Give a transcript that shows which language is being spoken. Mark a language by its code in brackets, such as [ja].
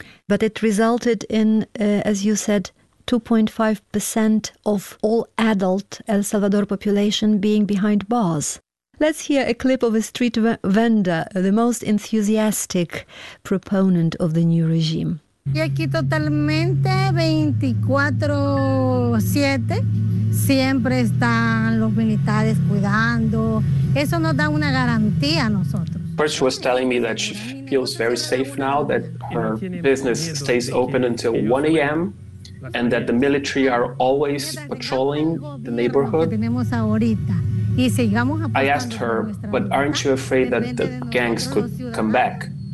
[en] But it resulted in, as you said, 2.5% of all adult El Salvador population being behind bars. Let's hear a clip of a street vendor, the most enthusiastic proponent of the new regime. [es] Y aquí totalmente 24/7, siempre están los militares cuidando. Eso nos da una garantía a nosotros. [en] First, she was telling me that she feels very safe now, that her business stays open until 1 a.m., and that the military are always patrolling the neighborhood. I asked her, but aren't you afraid that the gangs could come back?